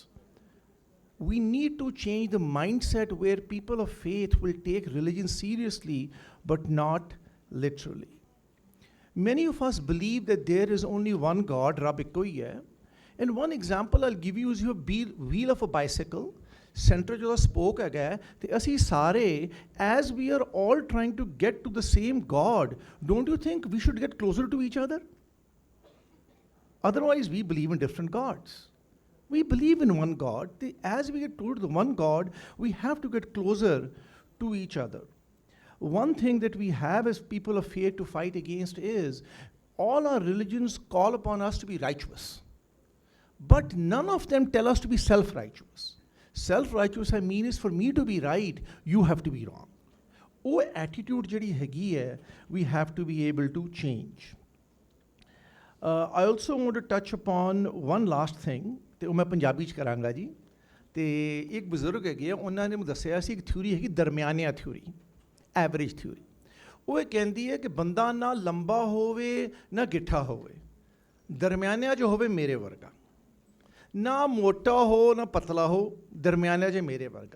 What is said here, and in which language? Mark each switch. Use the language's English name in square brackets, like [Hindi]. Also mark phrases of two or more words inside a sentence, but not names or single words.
[English] We need to change the mindset where people of faith will take religion seriously but not literally. Many of us believe that there is only one God, [Punjabi] ਰੱਬ ਇੱਕੋ ਹੀ ਹੈ, [English] And one example I'll give you is your wheel of a bicycle. [Punjabi] Center जो spoke ਹੈ, ਤੇ ਅਸੀਂ ਸਾਰੇ, [English] as we are all trying to get to the same God, don't you think we should get closer to each other? Otherwise, we believe in different gods. We believe in one God. As we get toward the one God, we have to get closer to each other. One thing that we have as people of faith to fight against is all our religions call upon us to be righteous, but none of them tell us to be self-righteous. Self-righteous, I mean, is for me to be right, you have to be wrong. [Punjabi] Oh, attitude ਜਿਹੜੀ ਹੈਗੀ ਹੈ, [English] we have to be able to change. I also want to touch upon one last thing, [Punjabi] ਤੇ ਉਹ ਮੈਂ ਪੰਜਾਬੀ ਚ ਕਰਾਂਗਾ ਜੀ। ਤੇ ਇੱਕ ਬਜ਼ੁਰਗ ਹੈਗੇ ਆ, ਉਹਨਾਂ ਨੇ ਮੈਨੂੰ ਦੱਸਿਆ ਸੀ ਇੱਕ ਥਿਊਰੀ ਹੈਗੀ ਦਰਮਿਆਨਿਆ ਥਿਊਰੀ, [English] average theory. [Punjabi] ਉਹ ਇਹ ਕਹਿੰਦੀ ਹੈ ਕਿ ਬੰਦਾ ਨਾ ਲੰਬਾ ਹੋਵੇ ਨਾ ਗਿੱਠਾ ਹੋਵੇ, ਦਰਮਿਆਨਿਆ ਚ ਹੋਵੇ ਮੇਰੇ ਵਰਗਾ, ਨਾ ਮੋਟਾ ਹੋ ਨਾ ਪਤਲਾ ਹੋ, ਦਰਮਿਆਨਿਆ ਚ ਮੇਰੇ ਵਰਗਾ।